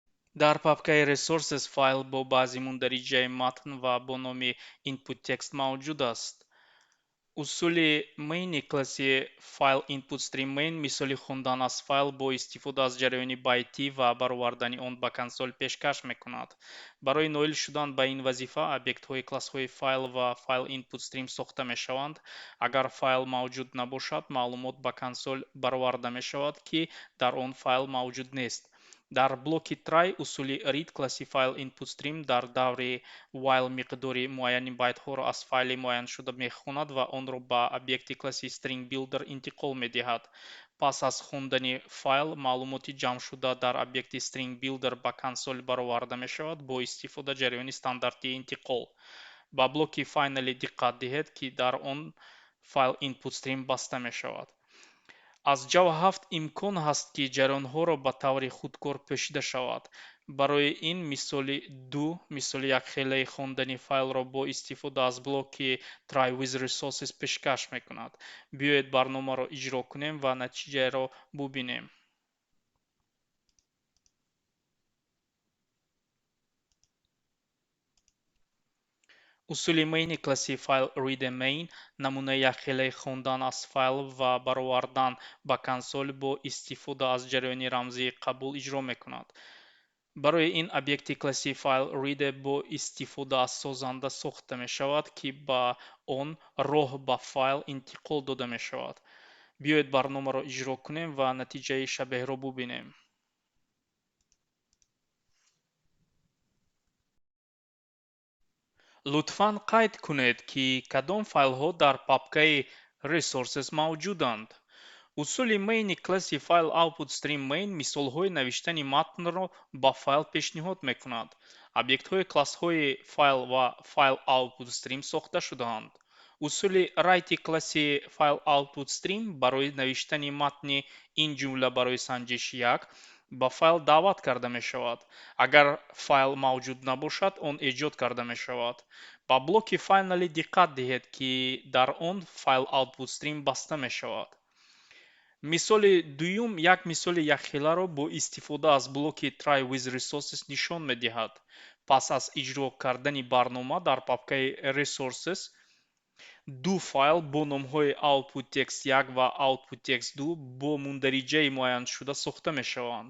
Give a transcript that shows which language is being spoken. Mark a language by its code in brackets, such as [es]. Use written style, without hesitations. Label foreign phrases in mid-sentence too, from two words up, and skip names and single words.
[tg] дар папкаи resources файл бо баъзи мундариҷаи матн ва бо номи [en] input text [tg] мавҷуд аст. усули мейни класси файл [en] input_stream main [tg] мисоли хондан аз файл бо истифода аз ҷараёни байтӣ ва баровардани он ба консол пешкаш мекунад. барои ноил шудан ба ин вазифа объектҳои классҳои файл ва файл input_stream сохта мешаванд. агар файл мавҷуд набошад маълумот ба консол бароварда мешавад ки дар он файл мавҷуд нест. дар блоки try усули read класси файл input_stream дар даври while миқдори муайяни байтҳоро аз файли муайяншуда мехонад ва онро ба объекти класси [en] string builder [tg] интиқол медиҳад. пас аз хондани файл маълумоти ҷамъшуда дар объекти [en] string builder [tg] ба консол бароварда мешавад бо истифода ҷараёни стандартии интиқол. ба блоки finally диққат диҳед ки дар он файл input_stream баста мешавад. аз Java 7 имкон ҳаст ки ҷараёнҳоро ба таври худкор пӯшида шавад. барои ин мисоли 2 мисоли якхелаи хондани файлро бо истифода аз блоки [en] try with resources [tg] пешкаш мекунад. биёед барномаро иҷро кунем ва натиҷаро бубинем. усули мейни класси файл [en] read main [tg] намунаи якхелаи хондан аз файл ва баровардан ба консол бо истифода аз ҷараёни рамзии қабул иҷро мекунад. барои ин объекти класси файл read бо истифода аз созанда сохта мешавад ки ба он роҳ ба файл интиқол дода мешавад. биёед барномаро иҷро кунем ва натиҷаи шабеҳро бубинем. лутфан қайд кунед ки кадом файлҳо дар папкаи resources мавҷуданд. усули мейни класси файл [en] output_stream main [tg] мисолҳои навиштани матнро ба файл пешниҳод мекунад. объектҳои классҳои файл ва файл output_stream сохта шудаанд. усули write класси файл output_stream барои навиштани матни ин ҷумла барои санҷиш 1 ба файл даъват карда мешавад. агар файл мавҷуд набошад он эҷод карда мешавад. ба блоки finally диққат диҳед ки дар он файл output_stream баста мешавад. мисоли дуюм як мисоли якхеларо бо истифода аз блоки [en] try with resources [tg] нишон медиҳад. пас аз иҷро кардани барнома дар папкаи resources ду файл бо номҳои [en] output text 1 [tg] ва [en] output text 2 [tg] бо мундариҷаи муайяншуда сохта мешаванд.